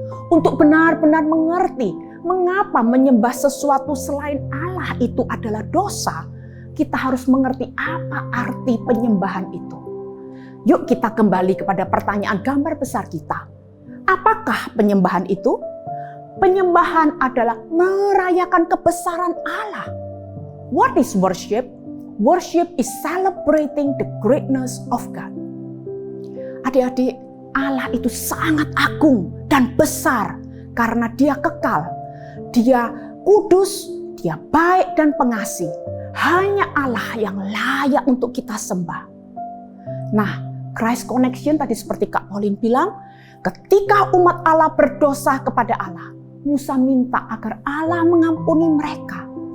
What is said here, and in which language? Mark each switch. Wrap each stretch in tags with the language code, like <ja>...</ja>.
<id>Untuk benar-benar mengerti mengapa menyembah sesuatu selain Allah itu adalah dosa, kita harus mengerti apa arti penyembahan itu. Yuk kita kembali kepada pertanyaan gambar besar kita. Apakah penyembahan itu? Penyembahan adalah merayakan kebesaran Allah.</id> <en>What is worship? Worship is celebrating the greatness of God.</en> <id>Adik-adik, Allah itu sangat agung dan besar karena Dia kekal. Dia kudus, Dia baik dan pengasih. Hanya Allah yang layak untuk kita sembah. Nah, Christ Connection tadi seperti Kak Pauline bilang, ketika umat Allah berdosa kepada Allah, Musa minta agar Allah mengampuni mereka.</id>